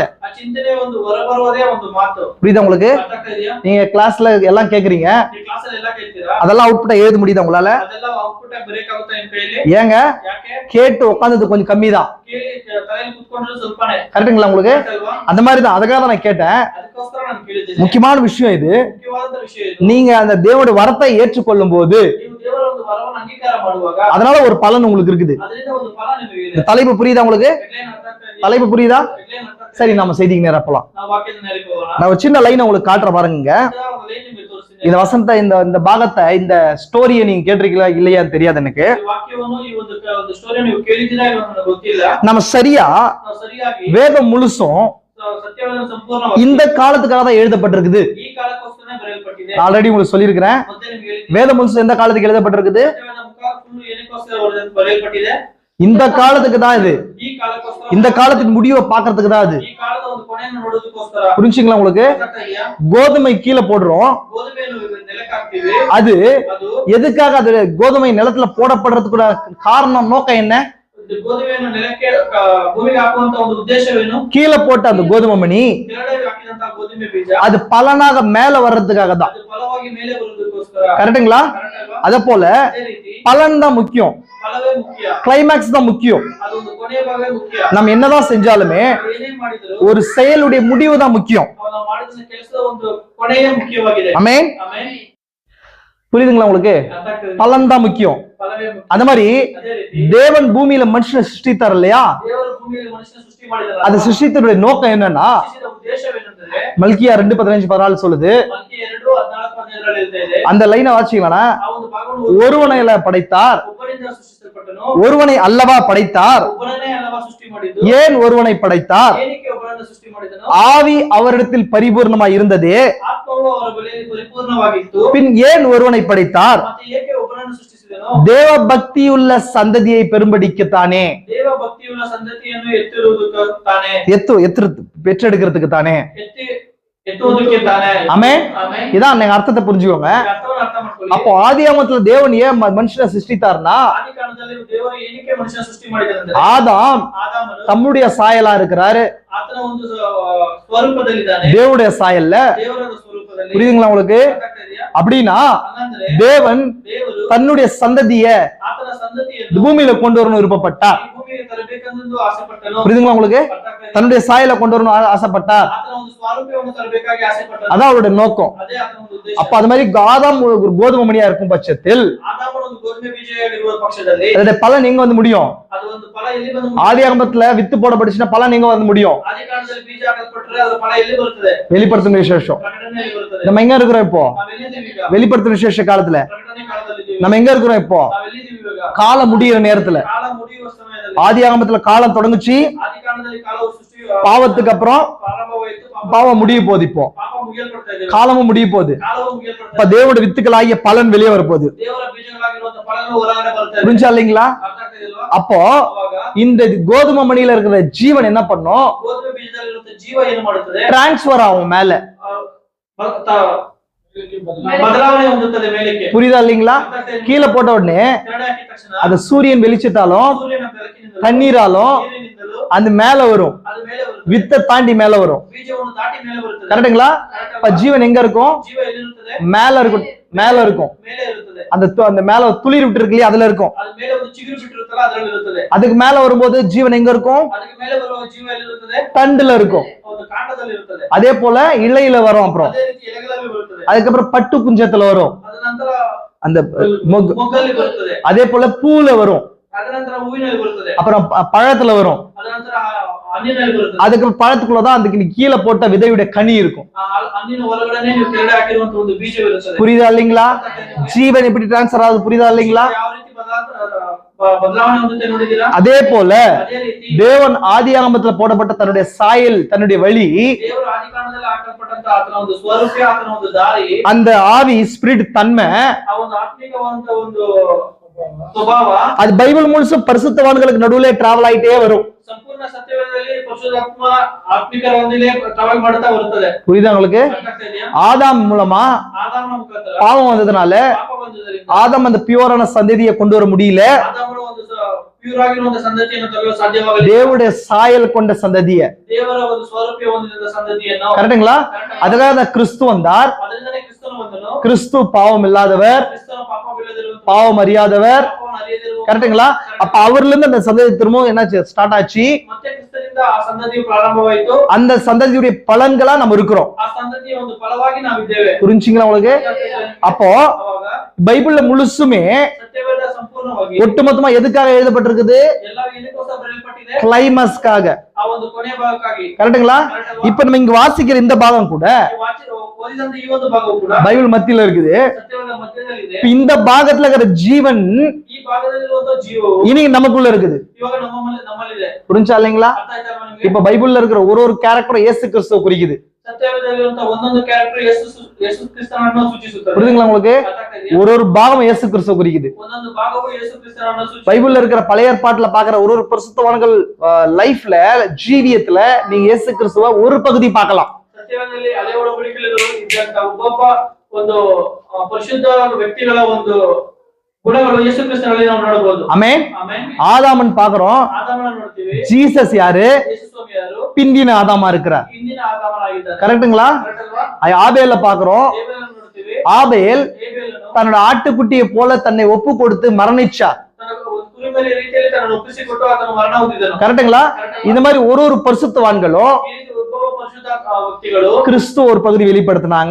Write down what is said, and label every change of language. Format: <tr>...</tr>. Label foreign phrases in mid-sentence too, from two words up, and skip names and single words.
<kn>ಆ ಚಿಂತನೆ ಒಂದು ಹೊರಬರುವುದೇ ಒಂದು ಮಾತು.</kn> <ta>புரியுதா உங்களுக்கு?</ta> <kn>ಅರ್ಥ ಆಗ್ತಾ ಇದೆಯಾ?</kn> <ta>நீங்க கிளாஸ்ல எல்லாம் கேக்குறீங்க,</ta> <kn>ಈ ಕ್ಲಾಸ್ ಅಲ್ಲಿ ಎಲ್ಲ ಕೇಳ್ತೀರಾ? ಮಾಡಿದ್ದೀರಾ?</kn> <ta>அதெல்லாம் அவுட்புட்டா எழுத முடியுதா உங்களால?</ta> <kn>ಅದೆಲ್ಲ ಔಟ್ಪುಟ್ ಬರೆಯಕ್ಕೆ ಆಗುತ್ತಾ ನಿಮ್ಮ ಕೈಯಲ್ಲಿ?</kn> <ta>ஏங்க</ta> <kn>ಯಾಕೆ?</kn> <ta>கேட்டு உட்கார்ந்தது கொஞ்சம் கம்மி தான்.</ta> <kn>ಕೇಳಿ ತಲೆಯಲ್ಲಿ ಕೂತ್ಕೊಂಡ್ರೆ ಸ್ವಲ್ಪನೇ.</kn> <ta>கரெக்ட்டுங்களா உங்களுக்கு?</ta> <kn>ಅಲ್ವಾ?</kn> <ta>அந்த மாதிரி தான். அதுக்காக தான் நான் கேட்டேன்.</ta> <kn>ಅದಕ್ಕೋಸ್ಕರ ನಾನು ಕೇಳಿದ್ದೇನೆ.</kn> <ta>முக்கியமான விஷயம் இது.</ta> <kn>ಮುಖ್ಯವಾದ ವಿಷಯ ಇದು.</kn> <ta>நீங்க அந்த தேவனுடைய வரத்தை ஏற்றுக்கொள்ளும் போது</ta> <kn>ನೀವು ದೇವರ ಒಂದು ವರವನ್ನು ಅಂಗೀಕಾರ ಮಾಡುವಾಗ</kn> <ta>அதனால ஒரு பலன் உங்களுக்கு இருக்குது.</ta> <kn>ಅದರಿಂದ ಒಂದು ಫಲ ನಿಮಗೆ ಇದೆ.</kn> <ta>இந்த தலைப்பு புரியுதா உங்களுக்கு?</ta> <kn>ಹೆಡ್ಲೈನ್ ಅರ್ಥ ಆಗ್ತಾ ಇದೆಯಾ?</kn> <ta>தலைப்பு புரியுதா?</ta> <kn>ಹೆಡ್ಲೈನ್ ಅರ್ಥ ಆಗ್ತಾ</kn> <ta>சரி, நாம செய்திக்கு நேரா போலாம்.</ta> <kn>ನಾವು ವಾಕ್ಯದ ನೇರಕ್ಕೆ ಹೋಗೋಣ.</kn> <ta>நான் ஒரு சின்ன லைன் உங்களுக்கு காட்டுற பாருங்க.</ta> <kn>ಒಂದು ಲೈನ್ ನಿಮಗೆ ತೋರಿಸ್ತೀನಿ.</kn> <ta>இந்த வசனத்தை இந்த பாகத்தை இந்த ஸ்டோரியை நீங்க கேட்டிருக்கீங்களா இல்லையான்னு தெரியாது எனக்கு.</ta> <kn>ಈ ವಾಕ್ಯವನ್ನು ಈ ಒಂದು ಸ್ಟೋರಿ ನೀವು ಕೇಳಿದ್ದೀರಾ ಇಲ್ವಾ ನನಗೆ ಗೊತ್ತಿಲ್ಲ.</kn> <ta>நம்ம சரியா</ta> <kn>ನಾವು ಸರಿಯಾಗಿ</kn> <ta>வேதம் முழுசும்</ta> <kn>ಸತ್ಯವನ್ನು ಸಂಪೂರ್ಣವಾಗಿ</kn> <ta>இந்த காலத்துக்காக தான் எழுதப்பட்டிருக்குது.</ta> <kn>ಈ ಕಾಲಕ್ಕೋಸ್ಕರನೇ ಬರೆಯಲ್ಪಟ್ಟಿದೆ.</kn> <ta>ஆல்ரெடி உங்களுக்கு சொல்லியிருக்கிறேன்.</ta> <kn>ಮತ್ತೆ ನಿಮಗೆ ಹೇಳಿದ್ದೀನಿ.</kn> <ta>வேதம் முழுசும் எந்த காலத்துக்கு எழுதப்பட்டிருக்குது?</ta> <kn>ಸತ್ಯವಾದ ಮುಖ ಫುಲ್ ಏನಕ್ಕೋಸ್ಕರ ಬರೆಯಲ್ಪಟ್ಟಿದೆ?</kn> <ta>இந்த காலத்துக்கு தான் இது.</ta> <kn>ಈ ಕಾಲಕ್ಕೋಸ್ಕರ.</kn> <ta>இந்த காலத்தின் முடிவை பார்க்கிறதுக்கு தான் அது.</ta> <kn>ಈ ಕಾಲದ ಒಂದು ಕೊನೆಯನ್ನು ನೋಡೋದಕ್ಕೋಸ್ಕರ.</kn> <ta>புரிஞ்சுங்களா உங்களுக்கு?</ta> <kn>ಅರ್ಥ ಇದೆಯಾ?</kn> <ta>கோதுமை கீழே போடுறோம்.</ta> <kn>ಗೋಧುಮೆಯನ್ನು ನೆಲಕ್ಕೆ ಹಾಕ್ತೀವಿ.</kn> <ta>அது</ta> <kn>ಅದು</kn> <ta>எதுக்காக அது கோதுமை நிலத்துல போடப்படுறதுக்கு காரணம் நோக்கம் என்ன?</ta> <kn>ಗೋಧುಮೆಯನ್ನು ನೆಲಕ್ಕೆ ಭೂಮಿಗೆ ಹಾಕುವಂತ ಒಂದು ಉದ್ದೇಶವೇನು?</kn> <ta>கீழே போட்ட அந்த கோதுமை மணி</ta> <kn>ಕೆಳಗಡೆ ಹಾಕಿದಂತ ಗೋಧುಮೆ ಬೀಜ</kn> <ta>அது பலனாக மேல வர்றதுக்காக தான்.</ta> <kn>ಅದು ಫಲವಾಗಿ ಮೇಲೆ ಬರುವುದಕ್ಕೋಸ್ಕರ.</kn> <ta>கரெக்டுங்களா?</ta> <kn>ಕರೆಕ್ಟ್ ಅಲ್ವಾ?</kn> <ta>அதே போல</ta> <kn>ಅದೇ ರೀತಿ</kn> <ta>பலன் தான் முக்கியம்,</ta> <kn>ಫಲವೇ ಮುಖ್ಯ.</kn> <ta>கிளைமேக்ஸ் தான் முக்கியம்.</ta> <kn>ಅದೊಂದು ಕೊನೆಯ ಭಾಗವೇ ಮುಖ್ಯ.</kn> <ta>நம்ம என்னதான் செஞ்சாலுமே</ta> <kn>ನಾವು ಏನೇ ಮಾಡಿದ್ರು</kn> <ta>ஒரு செயலுடைய முடிவு தான் முக்கியம்.</ta> <kn>ನಾವು ಮಾಡಿದ ಕೆಲಸದ ಒಂದು ಕೊನೆಯೇ ಮುಖ್ಯವಾಗಿದೆ.</kn> <ta>ஆமென்.</ta> <kn>ಆಮೆನ್.</kn> <ta>புரியுதுங்களா உங்களுக்கு?</ta> <kn>ಅರ್ಥ ಆಗ್ತದೆ.</kn> <ta>பலன் தான் முக்கியம்.</ta> <kn>ಫಲವೇ ಮುಖ್ಯ.</kn> <ta>அந்த மாதிரி</ta> <kn>ಅದೇ ರೀತಿ</kn> <ta>தேவன் பூமியில மனுஷனை சிருஷ்டித்தார் இல்லையா?</ta> <kn>ದೇವರು ಭೂಮಿಯಲ್ಲಿ ಮನುಷ್ಯನ ಸೃಷ್ಟಿ ಮಾಡಿದರಲ್ಲ.</kn> <ta>அது சிருஷ்டித்தனுடைய நோக்கம் என்னன்னா</ta> <kn>ಸೃಷ್ಟಿಸಿದ ಉದ್ದೇಶವೇನೆಂದರೆ</kn> <ta>மல்கியா 2:15-14 சொல்லுது.</ta> <kn>ಮಲ್ಕಿ 2:14-15 ಹೇಳ್ತಾ ಇದೆ.</kn> <ta>அந்த லைனை வாசிங்களா?</ta> <kn>ಆ ಒಂದು ಭಾಗವನ್ನು</kn> <ta>ஒருவனை படைத்தார்,</ta> <kn>ಒಬ್ಬನಿಂದ ಸೃಷ್ಟಿಸಲ್ಪಟ್ಟನು.</kn> <ta>ஒருவனை அல்லவா படைத்தார்.</ta> <kn>ಒಬ್ಬನನ್ನೇ ಅಲ್ಲವಾ ಸೃಷ್ಟಿ ಮಾಡಿದ್ದು.</kn> <ta>ஏன் ஒருவனை படைத்தார்?</ta> <kn>ಏನಕ್ಕೆ ಒಬ್ಬನನ್ನು ಸೃಷ್ಟಿ ಮಾಡಿದನು?</kn> <ta>ஆவி அவரிடத்தில் பரிபூர்ணமாய் இருந்ததே,</ta> <kn>ಆತ್ಮವು ಅವರ ಬಳಿಯಲ್ಲಿ ಪರಿಪೂರ್ಣವಾಗಿತ್ತು.</kn> <ta>பின் ஏன் ஒருவனை படைத்தார்?</ta> <kn>ಮತ್ತೆ ಏಕೆ ಒಬ್ಬನನ್ನು ಸೃಷ್ಟಿಸಿದನು?</kn> <ta>தேவ பக்தியுள்ள சந்ததியை பெரும்படிக்குத்தானே,</ta> <kn>ದೇವ ಭಕ್ತಿಯುಳ್ಳ ಸಂತತಿಯನ್ನು ಎತ್ತಿರುವುದಕ್ಕೆ ತಾನೇ,</kn> <ta>பெற்றெடுக்கிறதுக்கு தானே.</ta> <kn>ಎತ್ತುವುದಕ್ಕೆ ತಾನೇ.</kn> <ta>ஆமென்.</ta> <kn>ಆಮೆನ್.</kn> <ta>இதான் நீங்க அர்த்தத்தை புரிஞ்சுக்கோங்க.</ta> <kn>ಈ ಅರ್ಥವನ್ನು ಅರ್ಥ ಮಾಡ್ಕೊಳ್ಳಿ.</kn> <ta>அப்போ ஆதியாகமத்துல தேவன் ஏன் மனுஷனை சிருஷ்டித்தார்னா,</ta> <kn>ಆದಿ ಕಾಲದಲ್ಲಿ ದೇವರು ಏನಕ್ಕೆ ಮನುಷ್ಯನ ಸೃಷ್ಟಿ ಮಾಡಿದನೆಂದರೆ</kn> <ta>ஆதாம்</ta> <kn>ಆದಾಮನು</kn> <ta>தம்முடைய சாயலா இருக்கிறாரு,</ta> <kn>ಆತನ ಒಂದು ಸ್ವರೂಪದಲ್ಲಿದ್ದಾನೆ.</kn> <ta>தேவனுடைய சாயல்ல.</ta> <kn>ದೇವರ ಸ್ವರೂಪದಲ್ಲಿ.</kn> <ta>புரியுதுங்களா உங்களுக்கு?</ta> <kn>ಅರ್ಥಾಗ್ತಾ ಇದೆಯಾ?</kn> <ta>அப்படின்னா</ta> <kn>ಹಂಗಂದ್ರೆ</kn> <ta>தேவன்</ta> <kn>ದೇವರು</kn> <ta>தன்னுடைய சந்ததிய</ta> <kn>ಆತನ ಸಂತತಿಯನ್ನು</kn> <ta>இந்த பூமியில கொண்டு வரணும் விருப்பப்பட்டார்.</ta> <kn>ಈ ಭೂಮಿಗೆ ತರಬೇಕೆಂದು ಆಸೆಪಟ್ಟನು.</kn> <ta>புரியுதுங்களா உங்களுக்கு?</ta> <kn>ಅರ್ಥಾಗ್ತಾ ಇದೆಯಾ?</kn> <ta>தன்னுடைய சாயல கொண்டு வரணும் ஆசைப்பட்டார்.</ta> <kn>ಆತನ ಒಂದು ಸ್ವಾರೂಪ್ಯವನ್ನು ತರಬೇಕಾಗಿ ಆಸೆಪಟ್ಟನು.</kn> <ta>அதான் அவருடைய நோக்கம்.</ta> <kn>ಅದೇ ಆತನ ಒಂದು ಉದ್ದೇಶ.</kn> <ta>அப்ப அது மாதிரி ஆதாம் ஒரு கோதுமை மணியா இருக்கும் பட்சத்தில்</ta> <kn>ಆದಾಮನ ಒಂದು ಗೋಧುಮೆ ಬೀಜವಾಗಿರುವ ಪಕ್ಷದಲ್ಲಿ</kn> <ta>அதோட பலன் எங்க வந்து முடியும்?</ta> <kn>ಅದು ಒಂದು ಫಲ ಎಲ್ಲಿ ಬಂದು</kn> <ta>ஆதியாகமத்துல வித்து போடப்பட்டுச்சுன்னா பலன் எங்க வந்து முடியும்?</ta> <kn>ಆದಿ ಕಾಲದಲ್ಲಿ ಬೀಜ ಹಾಕಲ್ಪಟ್ಟರೆ ಅದರ ಫಲ ಎಲ್ಲಿ ಬರುತ್ತದೆ?</kn> <ta>வெளிப்படுத்தும் விசேஷம்.</ta> <kn>ಪ್ರಕಟಣೆಯಲ್ಲಿ ಬರುತ್ತದೆ.</kn> <ta>நம்ம எங்க இருக்கிறோம் இப்போ?</ta> <kn>ನಾವೆಲ್ಲಿದ್ದೀವಿ ಈಗ?</kn> <ta>வெளிப்படுத்தும் விசேஷ காலத்துல</ta> <kn>ಪ್ರಕಟಣೆ ಕಾಲದಲ್ಲಿ ಇದ್ದೀವಿ.</kn> <ta>நம்ம எங்க இருக்கிறோம் இப்போ?</ta> <kn>ನಾವೆಲ್ಲಿದ್ದೀವಿ ಇವಾಗ?</kn> <ta>காலம் முடியிற நேரத்துல.</ta> <kn>ಕಾಲ ಮುಗಿಯುವ ಸಮಯದಲ್ಲಿ.</kn> <ta>ஆதியாகமத்துல காலம் தொடங்குச்சு,</ta> <kn>ಆದಿ ಕಾಲದಲ್ಲಿ ಕಾಲವು ಸೃಷ್ಟಿ</kn> <ta>பாவத்துக்கு அப்புறம்</ta> <kn>ಪ್ರಾರಂಭವಾಯಿತು.</kn> <ta>பாவம் முடிய போகுது, இப்போ</ta> <kn>ಪಾಪ ಮುಗಿಯಲ್ಪಡ್ತಾ ಇದೆ.</kn> <ta>காலமும் முடிய போகுது.</ta> <kn>ಕಾಲವು ಮುಗಿಯಲ್ಪಡ್ತಾ</kn> <ta>இப்ப</ta> <kn>ಇದೆ.</kn> <ta>தேவனுடைய வித்துக்களாகிய பலன் வெளியே வரப்போகுது.</ta> <kn>ದೇವರ ಬೀಜಗಳಾಗಿರುವಂತ ಫಲಗಳು ಹೊರಗಡೆ ಬರ್ತಾ ಇದೆ.</kn> <ta>புரிஞ்சா இல்லைங்களா?</ta> <kn>ಅರ್ಥ ಆಗ್ತಿದೆಯಲ್ವಾ?</kn> <ta>அப்போ</ta> <kn>ಅವಾಗ</kn> <ta>இந்த கோதுமை மணியில இருக்கிற ஜீவன் என்ன பண்ணும்?</ta> <kn>ಗೋಧುಮೆ ಬೀಜದಲ್ಲಿರುವಂತ ಜೀವ ಏನು ಮಾಡುತ್ತದೆ?</kn> <ta>டிரான்ஸ்பர் ஆகும் மேல.</ta> <kn>ಬದಲಾವಣೆ ಹೊಂದುತ್ತದೆ ಮೇಲಕ್ಕೆ.</kn> <ta>புரியுதா இல்லைங்களா? கீழே போட்ட உடனே</ta> <kn>ಕೆಳಗಡೆ ಹಾಕಿದ ತಕ್ಷಣ</kn> <ta>அது சூரியன் வெளிச்சத்தாலும்</ta> <kn>ಸೂರ್ಯನ ಬೆಳಕಿನಿಂದಲೂ</kn> <ta>தண்ணீராலும்</ta> <kn>ನೀರಿನಿಂದಲೂ</kn> <ta>அது மேல வரும்,</ta> <kn>ಅದು ಮೇಲೆ ಬರುತ್ತದೆ.</kn> <ta>வித்தை தாண்டி மேல வரும்.</ta> <kn>ಬೀಜವನ್ನು ದಾಟಿ ಮೇಲೆ ಬರುತ್ತದೆ.</kn> <ta>கரெக்டுங்களா? இப்ப ஜீவன் எங்க இருக்கும்?</ta> <kn>ಜೀವ ಎಲ್ಲಿರುತ್ತದೆ?</kn> <ta>மேல இருக்கும், மேல இருக்கும்.</ta> <kn>ಮೇಲೆ ಇರುತ್ತದೆ.</kn> <ta>அந்த மேல துளிர் விட்டு இருக்கு இல்லையா, அதுல இருக்கும்.</ta> <kn>ಅದು ಮೇಲೆ ಒಂದು ಚಿಗುರು ಬಿಟ್ಟಿರುತ್ತಲ್ಲ ಅದರಲ್ಲಿ ಇರುತ್ತದೆ.</kn> <ta>அதுக்கு மேல வரும்போது ஜீவன் எங்க இருக்கும்?</ta> <kn>ಅದಕ್ಕೆ ಮೇಲೆ ಬರುವ ಜೀವ ಎಲ್ಲಿರುತ್ತದೆ?</kn> <ta>தண்டுல இருக்கும்.</ta> <kn>ಒಂದು ಕಾಂಡದಲ್ಲಿ ಇರುತ್ತದೆ.</kn> <ta>அதே போல இலையில வரும், அப்புறம்</ta> <kn>ಅದೇ ರೀತಿ ಎಲೆಗಳಲ್ಲಿ ಬರುತ್ತದೆ.</kn> <ta>அதுக்கப்புறம் பட்டு குஞ்சத்துல வரும்,</ta> <kn>ಅದ ನಂತರ</kn> <ta>அந்த</ta> <kn>ಮೊಗ್ಗಲ್ಲಿ ಬರುತ್ತದೆ.</kn> <ta>அதே போல பூல வரும்,</ta> <kn>ಅದ ನಂತರ ಹೂವಿನಲ್ಲಿ ಬರುತ್ತದೆ.</kn> <ta>அப்புறம் பழத்துல வரும்.</ta> <kn>ಅದ ನಂತರ ಹಣ್ಣಿನಲ್ಲಿ ಬರುತ್ತದೆ.</kn> <ta>அதுக்கு பழத்துக்குள்ளதான் அதுக்கு கீழே போட்ட விதையுடைய கனி இருக்கும்.</ta> <kn>ಆ ಹಣ್ಣಿನ ಒಳಗಡೆ ನೀವು ಕೆಳಗಡೆ ಹಾಕಿರುವಂತ ಒಂದು ಬೀಜವಿರುತ್ತದೆ.</kn> <ta>புரியுதா இல்லைங்களா? ஜீவன் எப்படி டிரான்ஸ்பர் ஆகுது, புரியுதா இல்லைங்களா?</ta> <kn>ಯಾವ ರೀತಿ ಬದಲಾವಣೆ ಹೊಂದುತ್ತೆ ನೋಡಿದ್ದೀರಾ?</kn> <ta>அதே போல</ta> <kn>ಅದೇ ರೀತಿ</kn> <ta>தேவன் ஆதியாகமத்துல போடப்பட்ட தன்னுடைய சாயல், தன்னுடைய வழி,</ta> <kn>ದೇವರು ಆದಿಕಾಂಡದಲ್ಲಿ ಹಾಕಲ್ಪಟ್ಟಂತ ಆತನ ಒಂದು ಸ್ವರೂಪ, ಆತನ ಒಂದು ದಾರಿ,</kn> <ta>அந்த ஆவி ஸ்பிரிட் தன்மை,</ta> <kn>ಆ ಒಂದು ಆತ್ಮಿಕವಾದಂತ ಒಂದು ಸ್ವಭಾವ,</kn> <ta>அது பைபிள் முழுசும் பரிசுத்தவான்களுக்கு நடுவுல டிராவல் ஆயிட்டே வரும்.</ta> <kn>ಸಂಪೂರ್ಣ ಸತ್ಯವೇದದಲ್ಲಿ ಪರಿಶುದ್ಧಾತ್ಮ ಆತ್ಮಿಕರೊಂದಿಗೆ ಟ್ರಾವೆಲ್ ಮಾಡ್ತಾ ಬರುತ್ತದೆ.</kn> <ta>புரியுதா உங்களுக்கு?</ta> <kn>ಅರ್ಥಾಗ್ತಾ ಇದೆಯಾ?</kn> <ta>ஆதாம் மூலமா</ta> <kn>ಆದಾಮನ ಮುಖಾಂತರ</kn> <ta>பாவம் வந்ததுனால</ta> <kn>ಪಾಪ ಬಂದದರಿಂದ</kn> <ta>ஆதாம் அந்த பியூரான சந்ததியை கொண்டு வர முடியல.</ta> <kn>ಆದಾಮನ ಒಂದು ಪ್ಯೂರ್ ಆಗಿರುವಂತ ಸಂತತಿಯನ್ನು ತರಲು ಸಾಧ್ಯವಾಗಲಿಲ್ಲ.</kn> <ta>தேவனுடைய சாயல் கொண்ட சந்ததிய,</ta> <kn>ದೇವರ ಒಂದು ಸ್ವರೂಪ ಹೊಂದಿದ ಸಂತತಿಯನ್ನು.</kn> <ta>கரெக்டுங்களா? அதுக்காக தான் கிறிஸ்து வந்தார்.</ta> <kn>ಅದರಿಂದನೇ ಕ್ರಿಸ್ತನು ಬಂದನು.</kn> <ta>கிறிஸ்து பாவம் இல்லாதவர்,</ta> <kn>ಕ್ರಿಸ್ತನು ಪಾಪವಿಲ್ಲದಿರುವಂತ,</kn> <ta>பாவம் அறியாதவர்.</ta> <kn>ಪಾಪವನ್ನು ಅರಿಯದಿರುವಂತ.</kn> <ta>கரெக்டுங்களா? அப்ப அவர்ல இருந்து அந்த சந்ததி திரும்பவும் என்னாச்சு ஸ்டார்ட் ஆச்சு.</ta> <kn>ಮತ್ತೆ ಕ್ರಿಸ್ತನಿಂದ ಆ ಸಂತತಿಯು ಪ್ರಾರಂಭವಾಯಿತು.</kn> <ta>அந்த சந்ததியுடைய பலன்களா நம்ம இருக்கிறோம்.</ta> <kn>ಆ ಸಂತತಿಯ ಒಂದು ಫಲವಾಗಿ ನಾವಿದ್ದೇವೆ.</kn> <ta>புரிஞ்சுங்களா உங்களுக்கு? அப்போ</ta> <kn>ಅವಾಗ</kn> <ta>பைபிள்ல முழுசுமே</ta> <kn>ಸತ್ಯವೇದ ಸಂಪೂರ್ಣವಾಗಿ</kn> <ta>ஒட்டுமொத்தமா எதுக்காக எழுதப்பட்டிருக்குது?</ta> <kn>ಎಲ್ಲ ಇದಕ್ಕೋಸ್ಕರ ಬರೆಯಲ್ಪಟ್ಟಿದೆ,</kn> <ta>கிளைமாக்ஸ்க்காக.</ta> <kn>ಆ ಒಂದು ಕೊನೆ ಭಾಗಕ್ಕಾಗಿ.</kn> <ta>கரெக்டுங்களா? இப்ப நம்ம இங்க வாசிக்கிற இந்த பாகம் கூட</ta> <kn>ಓದಿದಂತ ಈ ಒಂದು ಭಾಗವು ಕೂಡ</kn> <ta>பைபிள் மத்தியில இருக்குது.</ta> <kn>ಸತ್ಯವೇದ ಮಧ್ಯದಲ್ಲಿದೆ.</kn> <ta>இப்ப இந்த பாகத்துல இருக்கிற ஜீவன்</ta> <kn>ಈ ಭಾಗದಲ್ಲಿರುವಂತ ಜೀವವು</kn> <ta>இனி நமக்குள்ள இருக்குது.</ta> <kn>ಇವಾಗ ನಮ್ಮಲ್ಲಿದೆ.</kn> <ta>புரிஞ்சா இல்லைங்களா?</ta> <kn>ಅರ್ಥ ಆಯ್ತಾ ನಿಮಗೆ?</kn> <ta>இப்ப பைபிள்ல இருக்கிற ஒரு கேரக்டர் இயேசு கிறிஸ்துவ குறிக்குது.</ta> <kn>ಸತ್ಯವೇದದಲ್ಲಿರುವಂತ ಒಂದೊಂದು ಕ್ಯಾರೆಕ್ಟರ್ ಯೇಸು ಕ್ರಿಸ್ತನನ್ನು ಸೂಚಿಸುತ್ತದೆ.</kn> <ta>புரியுதுங்களா உங்களுக்கு?</ta> <kn>ಅರ್ಥ ಆಗ್ತಾ ಇದೆಯಾ?</kn> <ta>ஒரு பாகம் இயேசு கிறிஸ்துவ குறிக்குது.</ta> <kn>ಒಂದೊಂದು ಭಾಗವು ಯೇಸು ಕ್ರಿಸ್ತನನ್ನು ಸೂಚಿಸುತ್ತದೆ.</kn> <ta>பைபிள்ல இருக்கிற பழைய ஏற்பாட்டுல பாக்குற ஒரு பரிசுத்தவான்கள் லைஃப்ல, ஜீவியத்துல நீங்க இயேசு கிறிஸ்துவ ஒரு பகுதி பார்க்கலாம்.</ta> <kn>ಸತ್ಯವೇದದಲ್ಲಿ ಹಳೆ ಒಡಂಬಡಿಕೆಯಲ್ಲಿ ಇದ್ದಂತ ಒಬ್ಬೊಬ್ಬ ಒಂದು ಪರಿಶುದ್ಧ ವ್ಯಕ್ತಿಗಳ ಒಂದು ಗುಣಗಳು ಯೇಸು ಕ್ರಿಸ್ತನಲ್ಲಿ ನಾವು ನೋಡಬಹುದು.</kn> <ta>ஆமென்.</ta> <kn>ಆಮೆನ್.</kn> <ta>ஆதாமன் பாக்குறோம்.</ta> <kn>ಆದಾಮನ ನೋಡ್ತೀವಿ.</kn> <ta>ஜீசஸ் யாரு?</ta> <kn>ಯೇಸು ಸ್ವಾಮಿ ಯಾರು?</kn> <ta>பிந்தின ஆதாமா இருக்கிறார்.</ta> <kn>ಹಿಂದಿನ ಆದಾಮನಾಗಿದ್ದಾನೆ.</kn> <ta>கரெக்ட்டுங்களா?</ta> <kn>ಕರೆಕ್ಟ್ ಅಲ್ವಾ?</kn> <ta>ஆபேல பாக்குறோம்.</ta> <kn>ಹೇಬೇಲನ್ನು ನೋಡ್ತೀವಿ.</kn> <ta>ஆபேல்</ta> <kn>ಹೇಬೇಲನು</kn> <ta>தன்னோட ஆட்டுக்குட்டியை போல தன்னை ஒப்பு கொடுத்து மரணிச்சார்.</ta> <kn>ತನ್ನ ಕುರಿಮರಿ ರೀತಿಯಲ್ಲಿ ತನ್ನನ್ನು ಒಪ್ಪಿಸಿಕೊಟ್ಟು ಆತನು ಮರಣ ಹೊಂದಿದನು.</kn> <ta>கரெக்ட்டுங்களா? இந்த மாதிரி ஒரு பரிசுத்தவான்களும்</ta> <kn>ಈ ರೀತಿ ಒಬ್ಬೊಬ್ಬ ಪರಿಶುದ್ಧ ವ್ಯಕ್ತಿಗಳು</kn> <ta>கிறிஸ்து ஒரு பகுதி வெளிப்படுத்தினாங்க.</ta>